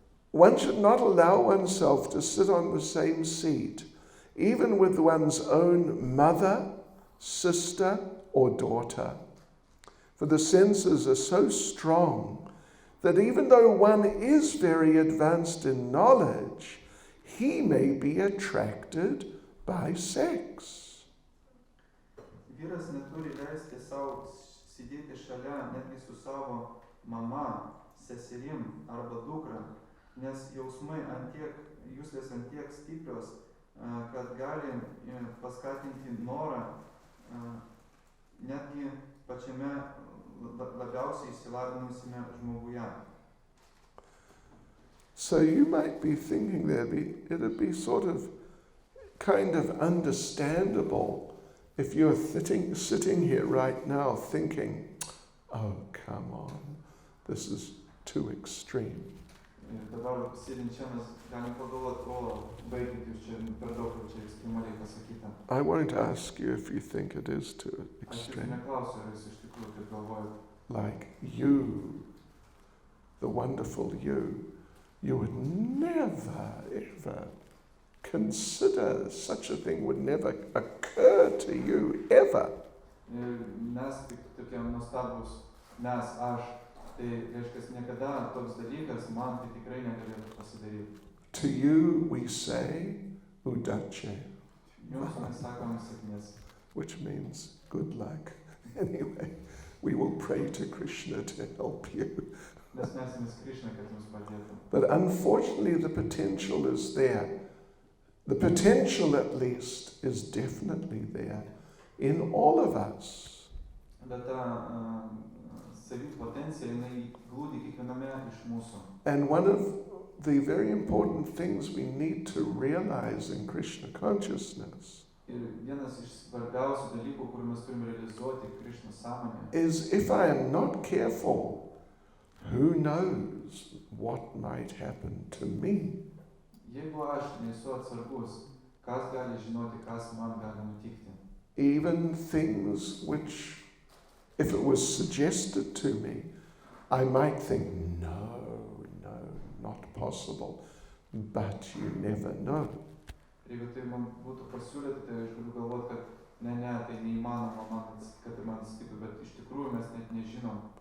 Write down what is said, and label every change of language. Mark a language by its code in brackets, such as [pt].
[en] One should not allow oneself to sit on the same seat, even with one's own mother, sister, or daughter. For the senses are so strong that even though one is very advanced in knowledge, he may be attracted by sex. [lt] Vyras neturi leisti savo sėdėti šalia netgi su savo mama, seserim arba dukra, nes jausmai juslės antiek stiprios, kad gali paskatinti norą netgi pačiame labiausiai išsilavinusiame žmoguje. [en] So you might be thinking it'd be sort of kind of understandable if you're sitting here right now thinking, oh, come on, this is too extreme. [lt] Dabar sėdint čia mes galim pagalvoti, baigit jūs čia per daug čia ekstremaliai pasakyta. [en] I won't ask you if you think it is too [lt] Aš [en] extreme. [lt] neklausiu, ar jūs iš tikrųjų taip galvojat. [en] Like you, the wonderful you would never, ever consider such a thing would never occur to you, ever. [lt] Ir mes kaip tokie nuostabus, aš, tai reiškia niekada toks dalykas man tai tikrai negalėtų pasidaryti. [en] To you we say, udache, [lt] Jums mes sakome sėkmės. [en] which means good luck. Anyway, we will pray to Krishna to help you. [lt] Mes nesame Krishna, kad jums padėtų. [en] But unfortunately, the potential is there. The potential, at least, is definitely there in all of us. [lt] Bet ta savybių potencija, jinai glūdi kiekviename iš mūsų. [en] And one of the very important things we need to realize in Krishna consciousness [lt] Ir vienas iš svarbiausių dalykų, kur mes turime realizuoti Krišnos sąmonėje, [en] is if I am not careful, who knows what might happen to me? [lt] jeigu aš nesu atsargus, kas gali žinoti, kas man gali nutikti. [en] Even things which, if it was suggested to me, I might think, no, not possible, but you never know. [lt] Jeigu tai man būtų pasiūlyta, tai aš galiu galvoti, kad ne, tai neįmanoma, kad man atsitiktų, bet iš tikrųjų mes net nežinom.